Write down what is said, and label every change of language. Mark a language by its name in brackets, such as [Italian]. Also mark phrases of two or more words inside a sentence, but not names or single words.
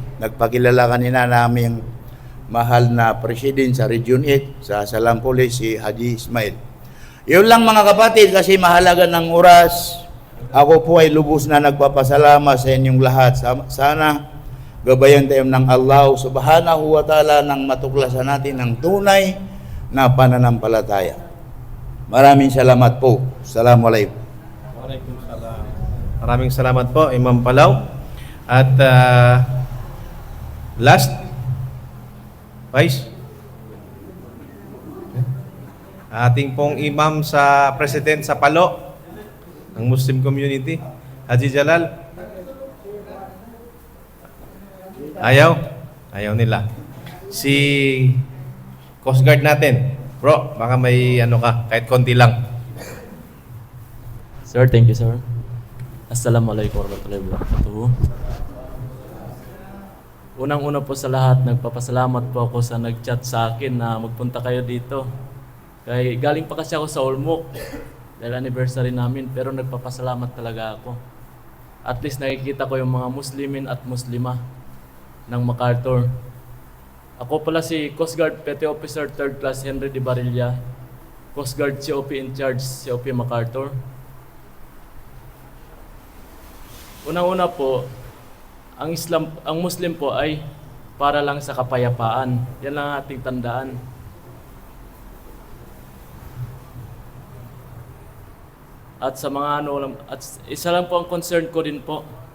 [Filipino] Nagpakilala kanina namin mahal na president sa Region 8 sa Salam Police, si Haji Ismail. Yun lang mga kapatid, kasi mahalaga ng oras Ako po ay lubos na nagpapasalamat sa inyong lahat. Sana gabayan tayo ng Allah [Arabic] سبحانه وتعالى [Filipino] nang matuklasan natin ang tunay na pananampalataya. Maraming salamat po. Assalamualaikum. Maraming salamat po, Imam Palaw. At last, Vice, ating pong imam sa president sa Palo, ng Muslim community, Haji Jalal. Ayaw nila. Si Coast Guard natin, bro, baka may ano ka, kahit konti lang. [English] Sir, thank you, sir. [Arabic] السلام عليكم ورحمة الله وبركاته. [Filipino] Unang-una po sa lahat, nagpapasalamat po ako sa nag-chat sa akin na magpunta kayo dito. Kaya galing pa kasi ako sa Olmok dahil anniversary namin, pero nagpapasalamat talaga ako. At least nakikita ko yung mga Muslimin at Muslima ng MacArthur. Ako pala si Coast Guard Petty Officer 3rd Class Henry de Barilla, Coast Guard COP [English] in charge, [Filipino] COP MacArthur. Unang-una po, ang Muslim po ay para lang sa kapayapaan. Yan lang ang ating tandaan. At sa mga at isa lang po ang concern ko din po.